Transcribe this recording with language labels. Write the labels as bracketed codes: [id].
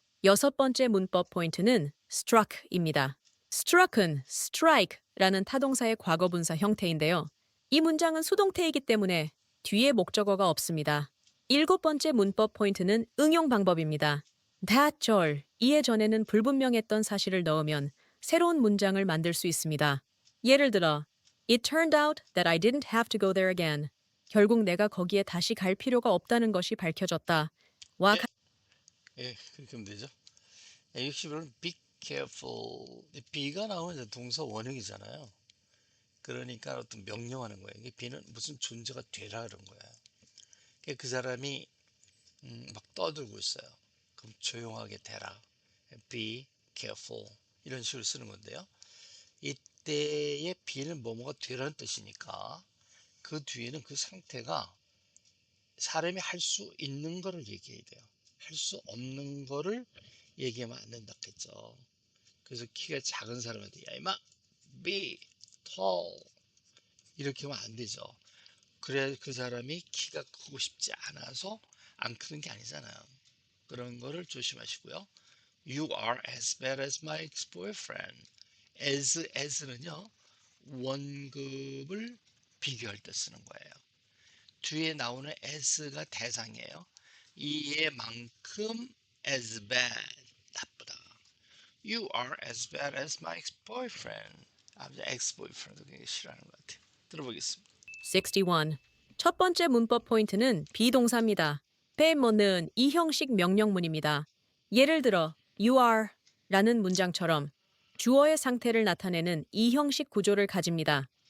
[ko] 여섯 번째 문법 포인트는 struck입니다. struck은 strike라는 타동사의 과거분사 형태인데요. 이 문장은 수동태이기 때문에 뒤에 목적어가 없습니다. 일곱 번째 문법 포인트는 응용 방법입니다. that 절, 이해 전에는 불분명했던 사실을 넣으면 새로운 문장을 만들 수 있습니다. [en] 예를 들어, It turned out that I didn't have to go there again. [ko] 결국 내가 거기에 다시 갈 필요가 없다는 것이 밝혀졌다. 와 예, 예, 그렇게 하면 되죠. [en] 60번은 be careful. [ko] be가 나오면 이제 동사 원형이잖아요. 그러니까 어떤 명령하는 거예요. 이게 be는 무슨 존재가 되라 그런 거야. 그 사람이 막 떠들고 있어요. 그럼 조용하게 되라. [en] Be careful. [ko] 이런 식으로 쓰는 건데요. 이때의 be는 뭐뭐가 되라는 뜻이니까 그 뒤에는 그 상태가 사람이 할 수 있는 거를 얘기해야 돼요. 할 수 없는 거를 얘기하면 안 된다겠죠. 그래서 키가 작은 사람한테 야 이마 [en] be tall [ko] 이렇게 하면 안 되죠. 그래야 그 사람이 키가 크고 싶지 않아서 안 크는 게 아니잖아요. 그런 거를 조심하시고요. [en] You are as bad as my ex-boyfriend. [ko] as는요 원급을 비교할 때 쓰는 거예요. 뒤에 나오는 as가 대상이에요. 이에만큼 as bad 나쁘다. [en] You are as bad as my ex-boyfriend. [ko] ex-boyfriend도 굉장히 싫어하는 것 같아요. 들어보겠습니다. 61. 첫 번째 문법 포인트는 비동사입니다. 빼먹는 이 형식 명령문입니다. 예를 들어 you are 라는 문장처럼 주어의 상태를 나타내는 이 형식 구조를 가집니다.